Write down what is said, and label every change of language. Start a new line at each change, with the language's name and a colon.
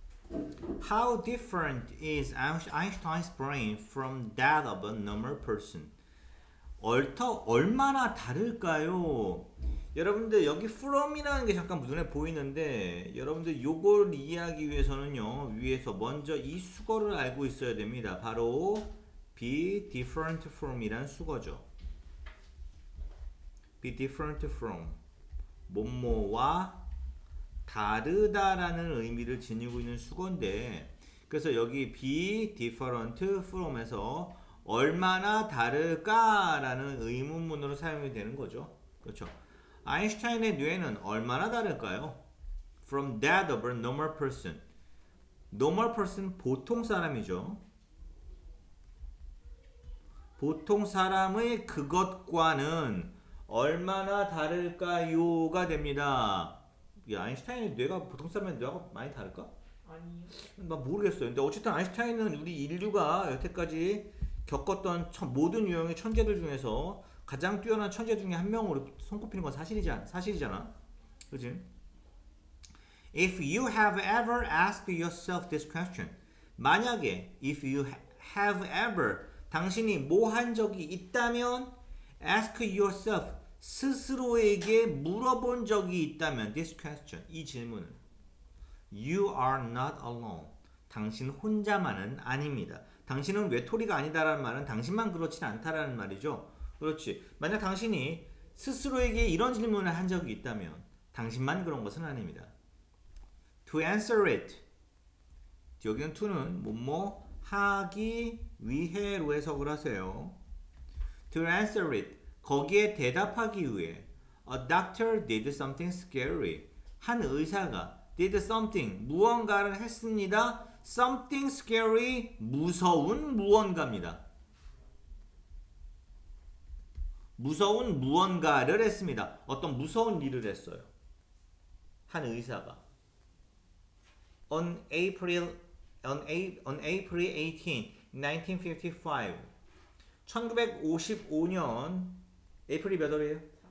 English: How different is Einstein's brain from that of a normal person?
Korean: 얼마나 다를까요? 여러분들 여기 from이라는 게 잠깐 눈에 보이는데 여러분들 요걸 이해하기 위해서는요 위에서 먼저 이 수거를 알고 있어야 됩니다. 바로 be different from 이란 수거죠. be different from 뭐뭐와 다르다라는 의미를 지니고 있는 수거인데 그래서 여기 be different from에서 얼마나 다를까라는 의문문으로 사용이 되는 거죠. 그렇죠. 아인슈타인의 뇌는 얼마나 다를까요?
English: From that of a normal person.
Korean: normal person 보통 사람이죠. 보통 사람의 그것과는 얼마나 다를까요가 됩니다. 아인슈타인의 뇌가 보통 사람의 뇌가 많이 다를까? 아니요. 나 모르겠어요. 근데 어쨌든 아인슈타인은 우리 인류가 여태까지 겪었던 모든 유형의 천재들 중에서 가장 뛰어난 천재 중에 한 명으로 손꼽히는 건 사실이잖아. 그지?
English: If you have ever asked yourself this question,
Korean: 만약에
English: if you have ever
Korean: 당신이 뭐 한 적이 있다면
English: ask yourself
Korean: 스스로에게 물어본 적이 있다면
English: this question
Korean: 이 질문을
English: You are not alone.
Korean: 당신 혼자만은 아닙니다. 당신은 외톨이가 아니다라는 말은 당신만 그렇진 않다라는 말이죠. 그렇지. 만약 당신이 스스로에게 이런 질문을 한 적이 있다면 당신만 그런 것은 아닙니다.
English: To answer it.
Korean: 여기는 to는 뭐뭐 하기 위해로 해석을 하세요.
English: To answer it.
Korean: 거기에 대답하기 위해
English: A doctor did something scary.
Korean: 한 의사가
English: did something
Korean: 무언가를 했습니다. something scary 무서운 무언가입니다. 무서운 무언가를 했습니다. 어떤 무서운 일을 했어요. 한 의사가
English: on April 18, 1955
Korean: 1955년 에이프릴이 몇 월이에요?